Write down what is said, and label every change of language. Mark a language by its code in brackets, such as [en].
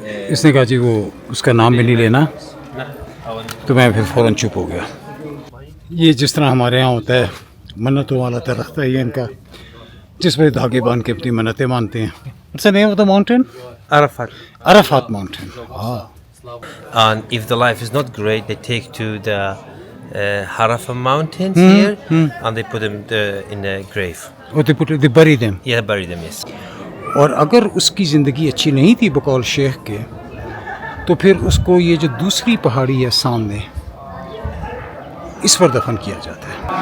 [ur] اس نے کہا جی وہ اس کا نام بھی نہیں لینا، تو میں پھر فوراً چپ ہو گیا۔ یہ جس طرح ہمارے ہاں ہوتا ہے منتوں والا درخت ہے یہ ان کا، جس پہ دھاگے باندھ کے اپنی منتیں مانتے ہیں۔ [en] What's the name of the mountain? Arafat. Arafat mountain. And if the life is not great, they take to the Harafa mountains here, and they put them in a grave. Oh, they bury them. Yeah, bury them, yes. [ur] اور اگر اس کی زندگی اچھی نہیں تھی بقول شیخ کے، تو پھر اس کو یہ جو دوسری پہاڑی ہے سامنے، اس پر دفن کیا جاتا ہے۔